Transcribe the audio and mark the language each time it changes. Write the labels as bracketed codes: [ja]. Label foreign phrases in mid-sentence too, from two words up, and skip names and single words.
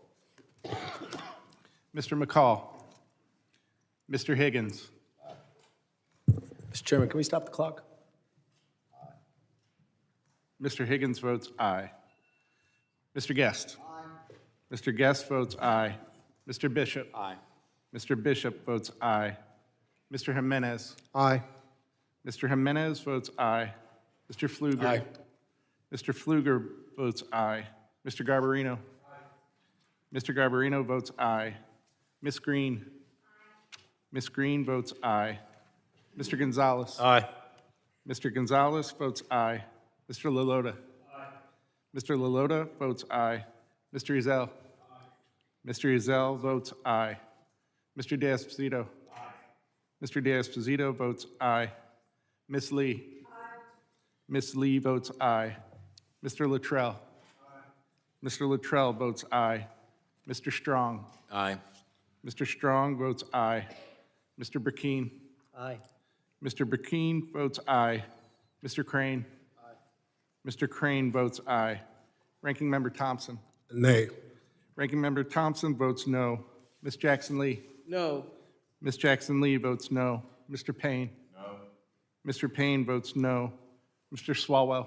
[en] Mr. McCall. Mr. Higgins. Mr. Chairman, can we stop the clock? Mr. Higgins votes aye. Mr. Guest. Aye. Mr. Guest votes aye. Mr. Bishop. Aye. Mr. Bishop votes aye. Mr. Jimenez. Aye. Mr. Jimenez votes aye. Mr. Pfluger. Aye. Mr. Pfluger votes aye. Mr. Garbarino. Aye. Mr. Garbarino votes aye. Ms. Green. Ms. Green votes aye. Mr. Gonzalez. Aye. Mr. Gonzalez votes aye. Mr. Lalota. Aye. Mr. Lalota votes aye. Mr. Ezell. Aye. Mr. Ezell votes aye. Mr. D'Esposito. Aye. Mr. D'Esposito votes aye. Ms. Lee. Aye. Ms. Lee votes aye. Mr. Luttrell. Aye. Mr. Luttrell votes aye. Mr. Strong. Aye. Mr. Strong votes aye. Mr. Burkeen. Aye. Mr. Burkeen votes aye. Mr. Crane. Aye. Mr. Crane votes aye. Ranking Member Thompson. Nay. Ranking Member Thompson votes no. Ms. Jackson Lee. No. Ms. Jackson Lee votes no. Mr. Payne. No. Mr. Payne votes no. Mr. Swalwell.